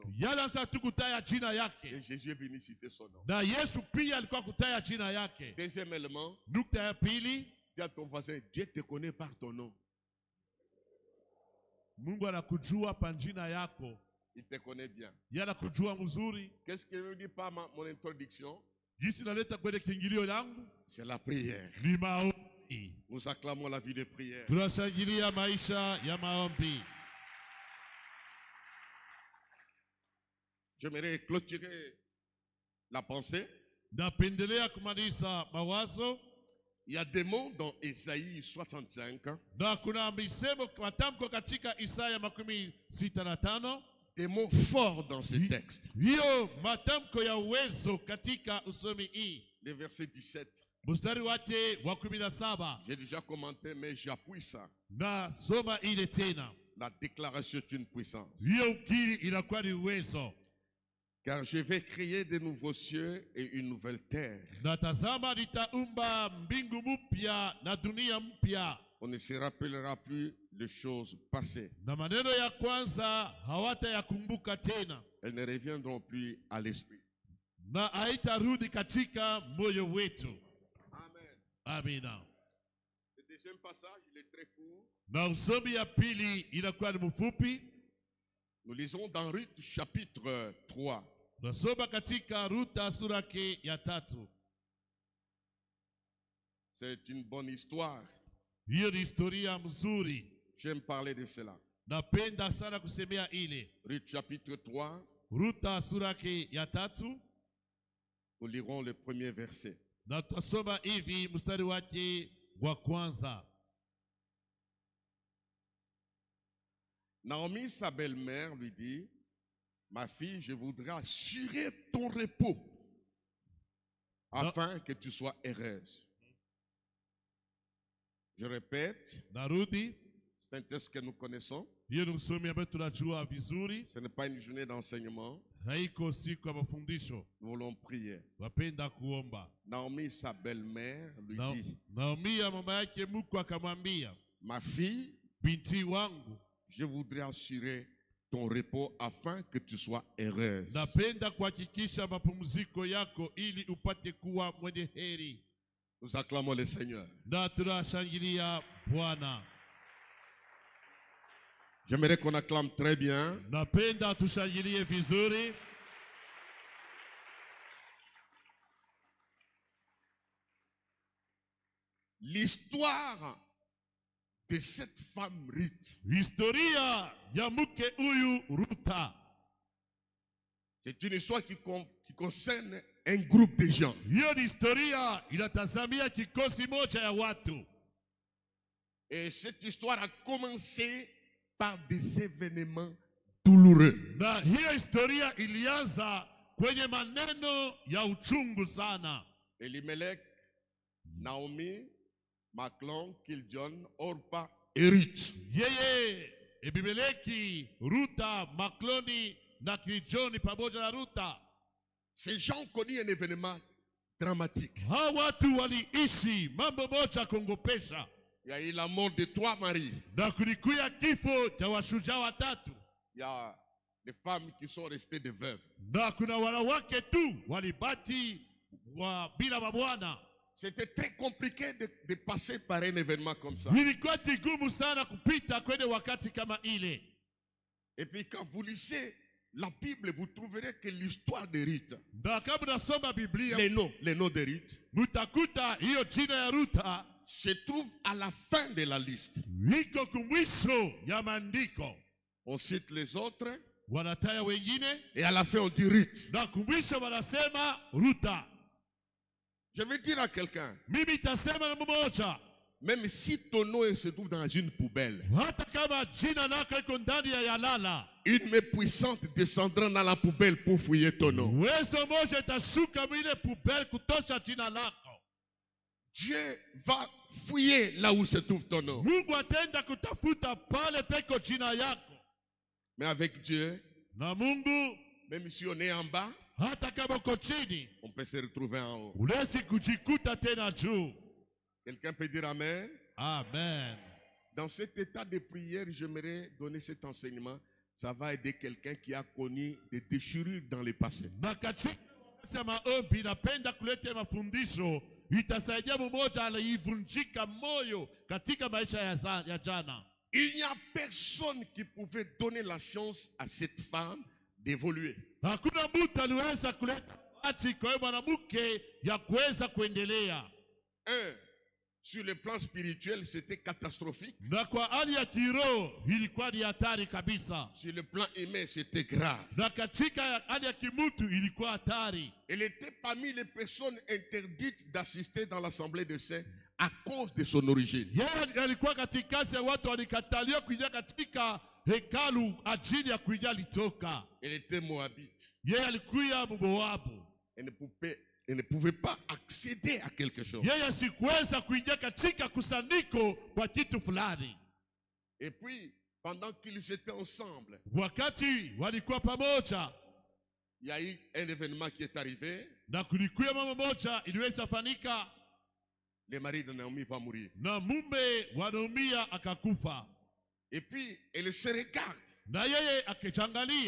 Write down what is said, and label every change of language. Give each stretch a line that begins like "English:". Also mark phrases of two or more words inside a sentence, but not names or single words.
Swahili: Yalianza tu kutaya jina Et yake.
French: Jésus est venu citer son nom.
Swahili: Na Yesu pia alikuwa kutaya jina yake.
French: Deuxième élément,
Swahili: Nukta ya pili,
French: dis à ton voisin, Dieu te connaît par ton nom.
Swahili: Mungu anakujua pa jina yako.
French: Il te connaît bien.
Swahili: Yeye anakujua mzuri.
French: Qu'est-ce que je dis par mon introduction?
Swahili: Jinsi naleta kwenye kiingilio yangu
French: C'est la prière.
Swahili: ni maombi.
French: Nous acclamons la vie de prière.
Swahili: Tunashangilia maisha ya maombi.
French: J'aimerais clôturer la pensée.
Swahili: Napendelea kumaliza mawazo.
French: Il y a des mots dans Ésaïe 65,
Swahili: Na kuna misemo matamko katika Isaya 65.
French: des mots forts dans ce texte.
Swahili: Hiyo matamko ya uwezo katika usomi hii.
French: Le verset 17.
Swahili: Mstari wake wa 17.
French: J'ai déjà commenté, mais j'appuie ça.
Swahili: Na soma ile tena.
French: La déclaration est une puissance.
Swahili: Hiyo ukiri inakuwa ni uwezo.
French: Car je vais créer de nouveaux cieux et une nouvelle terre.
Swahili: Na tazama nitaumba mbingu mpya na dunia mpya.
French: On ne se rappellera plus les choses passées.
Swahili: Na maneno ya kwanza hawatayakumbuka tena.
French: Elles ne reviendront plus à l'esprit.
Swahili: Na haitarudi katika moyo wetu. Amina.
French: Le deuxième passage, il est très court.
Swahili: Na usomi ya pili inakuwa ni mfupi.
French: Nous lisons dans Ruth chapitre 3.
Swahili: Tunasoma katika Ruta sura yake ya 3.
French: C'est une bonne histoire.
Swahili: Hiyo ni historia mzuri.
French: J'aime parler de cela.
Swahili: Napenda sana kusemea ile.
French: Ruth chapitre 3,
Swahili: Ruta sura yake ya 3.
French: nous lirons le premier verset.
Swahili: Na tutasoma hivi mstari wake wa kwanza.
French: Naomi, sa belle-mère, lui dit, ma fille, je voudrais assurer ton repos afin que tu sois heureuse. Je répète,
Swahili: Narudi,
French: c'est un texte que nous connaissons.
Swahili: hiyo ni msomi ambaye tunajua vizuri.
French: Ce n'est pas une journée d'enseignement.
Swahili: Haiko siku ya mafundisho.
French: Nous voulons prier.
Swahili: Wapenda kuomba.
French: Naomi, sa belle-mère, lui dit,
Swahili: Naomi ya mama yake mkwe akamwambia,
French: ma fille,
Swahili: binti wangu,
French: je voudrais assurer ton repos afin que tu sois heureuse.
Swahili: napenda kuhakikisha mapumziko yako ili upate kuwa mwenye heri.
French: Nous acclamons le Seigneur.
Swahili: Na tunashangilia Bwana.
French: J'aimerais qu'on acclame très bien.
Swahili: Napenda tushangilie vizuri.
French: L'histoire de cette femme Ruth.
Swahili: Historia ya mke huyu Ruta.
French: C'est une histoire qui concerne un groupe de gens.
Swahili: Hiyo ni historia inatazamia kikosi moja ya watu.
French: Et cette histoire a commencé par des événements douloureux.
Swahili: Na hiyo historia ilianza kwenye maneno ya uchungu sana.
French: Elimelech, Naomi, Maclon, Kiljon, Orpa et Ruth.
Swahili: Yeye, Ebimeleki, Ruta, Makloni na Kiljoni pamoja na Ruta.
French: Ces gens ont connu un événement dramatique.
Swahili: Hawa watu waliishi mambo moja kongopesha.
French: Il y a eu la mort de 3 maris.
Swahili: Na kulikuya kifo cha washujaa watatu.
French: Il y a des femmes qui sont restées des veuves.
Swahili: Na kuna wanawake tu walibaki bila mabwana.
French: C'était très compliqué de passer par un événement comme ça.
Swahili: Ilikuwa vigumu sana kupita kwenye wakati kama ile.
French: Et puis quand vous lisez la Bible, vous trouverez que l'histoire de Ruth,
Swahili: Na kama unasoma Biblia,
French: les noms de Ruth,
Swahili: mutakuta hiyo jina ya Ruta
French: se trouvent à la fin de la liste.
Swahili: iko kumwisho ya maandiko.
French: On cite les autres
Swahili: Wanataya wengine
French: et à la fin on dit Ruth.
Swahili: na kumwisho wanasema Ruta.
French: Je vais dire à quelqu'un,
Swahili: Mimi tasema na mmoja,
French: même si ton nom se trouve dans une poubelle,
Swahili: hata kama jina lako iko ndani ya yalala,
French: une main puissante descendra dans la poubelle pour fouiller ton nom.
Swahili: uwezo moja itashuka mwile pubele kutosha jina lako.
French: Dieu va fouiller là où se trouve ton nom.
Swahili: Mungu atenda kutafuta pale peko jina yako.
French: Mais avec Dieu,
Swahili: Na Mungu,
French: même si on est en bas,
Swahili: hata kama uko chini,
French: on peut se retrouver en haut.
Swahili: unaweza kujikuta tena juu.
French: Quelqu'un peut dire Amen. Amen. Dans cet état de prière, j'aimerais donner cet enseignement. Ça va aider quelqu'un qui a connu des déchirures dans le passé.
Swahili: Na katika maombi napenda kuleta mafundisho itasaidia mmoja aliyevunjika moyo katika maisha ya jana.
French: Il n'y a personne qui pouvait donner la chance à cette femme d'évoluer.
Swahili: Hakuna mtu aliweza kuleta bahati kwa mwanamke ya kuweza kuendelea.
French: Sur le plan spirituel, c'était catastrophique.
Swahili: Na kwa hali ya kiroho ilikuwa ni hatari kabisa.
French: Sur le plan humain, c'était grave.
Swahili: Na katika hali ya kimutu ilikuwa hatari.
French: Elle était parmi les personnes interdites d'assister dans l'assemblée de saints à cause de son origine.
Swahili: Yeye alikuwa katikati ya watu walikataliwa kuingia katika hekalu ajili ya kuingia litoka.
French: Elle était moabite.
Swahili: Yeye alikuwa Moabu.
French: Elle ne pouvait pas accéder à quelque chose.
Swahili: Yeye sikuweza kuingia katika kusanyiko kwa kitu fulani.
French: Et puis, pendant qu'ils étaient ensemble,
Swahili: Wakati walikuwa pamoja,
French: il y a eu un événement qui est arrivé.
Swahili: na kulikuwa mambo moja iliweza fanika.
French: Le mari de Naomi va mourir.
Swahili: Na mume wa Naomi akakufa.
French: Et puis, elle se regarde.
Swahili: Na yeye akichangalia.